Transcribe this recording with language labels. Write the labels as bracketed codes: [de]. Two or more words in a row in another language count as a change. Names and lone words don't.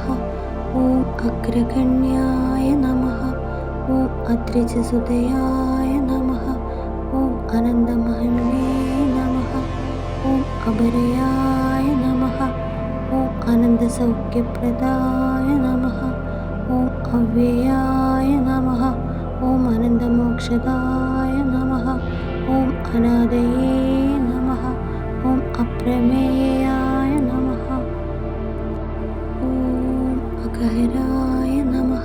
[sa] ॐ अग्रगण्याय नमः। ॐ अत्रिचसुतयाय नमः। ॐ आनन्दमहिम्ने नमः। ॐ अभरयाय नमः। ॐ आनन्दसौख्यप्रदाय नमः। അവ്യയായ നമഃ. ഓം അനന്തമോക്ഷദായ നമഃ. ഓം അനാദയേ നമഃ. ഓം അപ്രമേയായ നമഃ. ഓം അഗഹരായ നമഃ.